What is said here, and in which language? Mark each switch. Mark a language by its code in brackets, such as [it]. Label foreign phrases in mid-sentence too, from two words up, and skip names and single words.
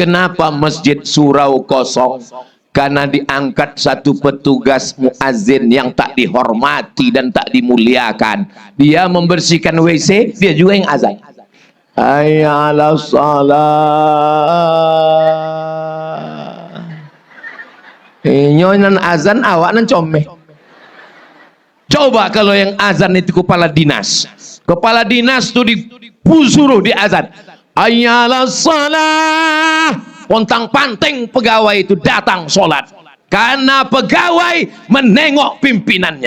[id] Kenapa masjid surau kosong? Karena diangkat satu petugas muazin yang tak dihormati dan tak dimuliakan. Dia membersihkan WC, dia juga yang azan. [ar] Hayya 'alas shalah. [min] Nyonan azan, awak nan comeh. [id] Coba kalau yang azan itu kepala dinas. Kepala dinas itu disuruh di azan. [ar] Hayya 'alas shalah. [id] Pontang panting pegawai itu datang sholat. Karena pegawai menengok pimpinannya.